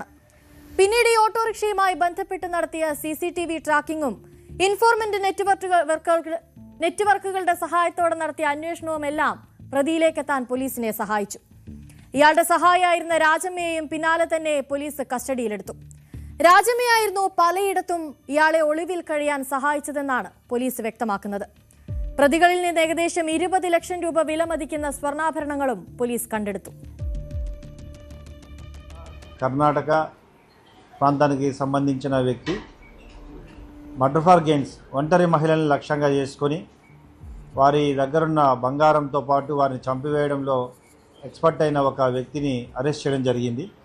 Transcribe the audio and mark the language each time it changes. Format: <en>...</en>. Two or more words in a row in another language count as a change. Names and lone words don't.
<ml>പിന്നീട് ഈ ഓട്ടോറിക്ഷയുമായി ബന്ധപ്പെട്ട് നടത്തിയ CCTV ട്രാക്കിങ്ങും ഇൻഫോർമന്റ് നെറ്റ്വർക്കുകളുടെ സഹായത്തോടെ നടത്തിയ അന്വേഷണവുമെല്ലാം പ്രതിയിലേക്കെത്താൻ പോലീസിനെ സഹായിച്ചു. ഇയാളുടെ സഹായിയായിരുന്ന രാജമ്മയെയും പിന്നാലെ തന്നെ പോലീസ് കസ്റ്റഡിയിലെടുത്തു. രാജമ്മയായിരുന്നു പലയിടത്തും ഇയാളെ ഒളിവിൽ കഴിയാൻ സഹായിച്ചതെന്നാണ് പോലീസ് വ്യക്തമാക്കുന്നത്. പ്രതികളിൽ നിന്ന് ഏകദേശം 20 ലക്ഷം രൂപ വിലമതിക്കുന്ന സ്വർണ്ണാഭരണങ്ങളും പോലീസ് കണ്ടെടുത്തു</ml> <te>కర్ణాటక ప్రాంతానికి సంబంధించిన వ్యక్తి</te> <en>murder for gains</en> <te>ఒంటరి మహిళలను లక్ష్యంగా చేసుకొని వారి దగ్గరున్న బంగారంతో పాటు వారిని చంపివేయడంలో ఎక్స్పర్ట్ అయిన ఒక వ్యక్తిని అరెస్ట్ చేయడం జరిగింది.</te>